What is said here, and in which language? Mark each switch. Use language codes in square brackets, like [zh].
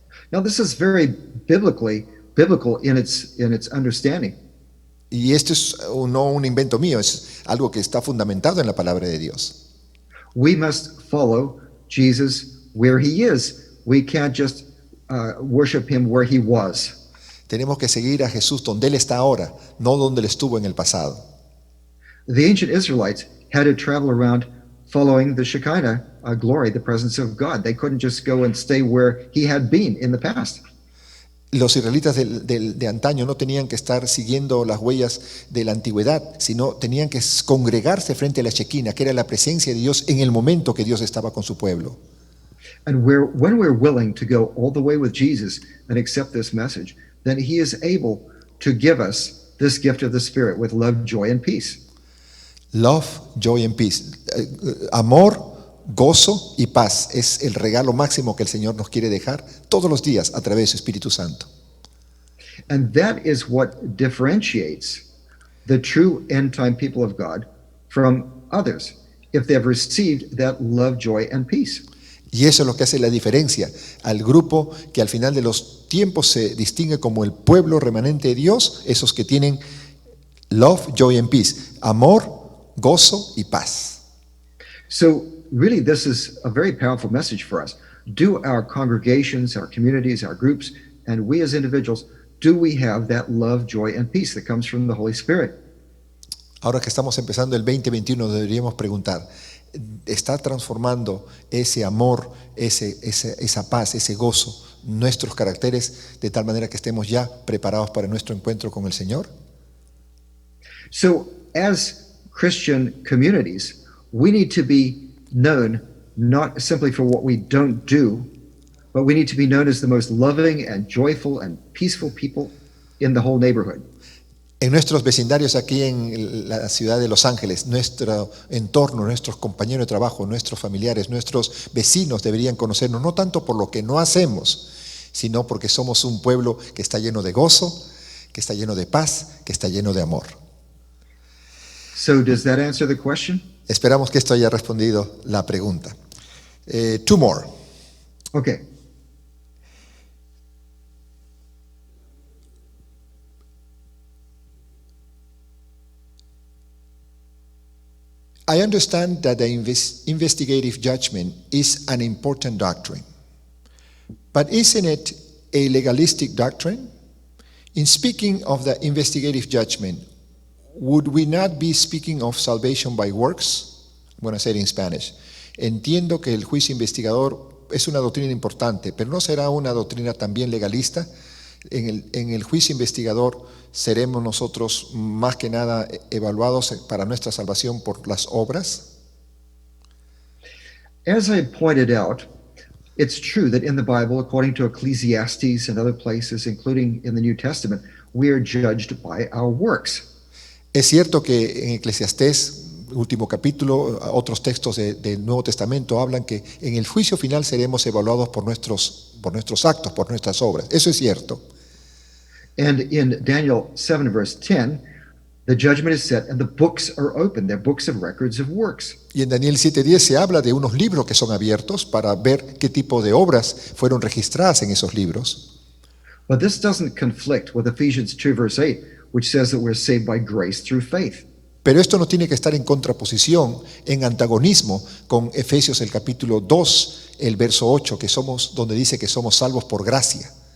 [en] Now, this is very biblical in its understanding. [es] Y esto es no un invento mío, es algo que está fundamentado en la palabra de Dios. [en] We must follow Jesus where he is. We can't just worship him where he was. [es] Tenemos que seguir a Jesús donde Él está ahora, no donde Él estuvo en el pasado. [en] The ancient Israelites had to travel around following the Shekinah glory, the presence of God. They couldn't just go and stay where he had been in the past. [es] Los israelitas de antaño no tenían que estar siguiendo las huellas de la antigüedad, sino tenían que congregarse frente a la Shekinah, que era la presencia de Dios en el momento que Dios estaba con su pueblo. [en] And when we're willing to go all the way with Jesus and accept this message, then he is able to give us this gift of the Spirit with love, joy, and peace. Love, joy and peace. [es] Amor, gozo y paz es el regalo máximo que el Señor nos quiere dejar todos los días a través de su Espíritu Santo. [en] And that is what differentiates the true end-time people of God from others, if they've received that love, joy, and peace. [es] Y eso es lo que hace la diferencia al grupo que al final de los tiempos se distingue como el pueblo remanente de Dios, esos que tienen [en] love, joy and peace, [es] amor, gozo y paz. [en] So really, this is a very powerful message for us. Do our congregations, our communities, our groups, and we as individuals, do we have that love, joy, and peace that comes from the Holy Spirit? [es] Ahora que estamos empezando el 2021, deberíamos preguntar, ¿está transformando ese amor, esa paz, ese gozo, nuestros caracteres de tal manera que estemos ya preparados para nuestro encuentro con el Señor? [en] So as Christian communities, we need to be known not simply for what we don't do, but we need to be known as the most loving and joyful and peaceful people in the whole neighborhood. [es] En nuestros vecindarios aquí en la ciudad de Los Ángeles, nuestro entorno, nuestros compañeros de trabajo, nuestros familiares, nuestros vecinos deberían conocernos no tanto por lo que no hacemos, sino porque somos un pueblo que está lleno de gozo, que está lleno de paz, que está lleno de amor. [en] So does that answer the question? [es] Esperamos que esto haya respondido la pregunta. [en] Two more. Okay. I understand that the investigative judgment is an important doctrine, but isn't it a legalistic doctrine? In speaking of the investigative judgment, would we not be speaking of salvation by works? I'm going to say it in Spanish. [es] Entiendo que el juicio investigador es una doctrina importante, pero ¿no será una doctrina también legalista? En el juicio investigador seremos nosotros más que nada evaluados para nuestra salvación por las obras. [en] As I pointed out, it's true that in the Bible, according to Ecclesiastes and other places, including in the New Testament, we are judged by our works. [es] Es cierto que en Eclesiastés, último capítulo, otros textos del Nuevo Testamento hablan que en el juicio final seremos evaluados por nuestros actos, por nuestras obras. Eso es cierto. [en] And in Daniel 7 verse 10, the judgment is set and the books are open. They're books of records of works. [es] Y en Daniel 7:10 se habla de unos libros que son abiertos para ver qué tipo de obras fueron registradas en esos libros. [en] But this doesn't conflict with Ephesians 2 verse 8, which says that we're saved by grace through faith. [es] Pero esto no tiene que estar en contraposición, en antagonismo con Efesios el capítulo 2, el verso 8, donde dice que somos salvos por gracia.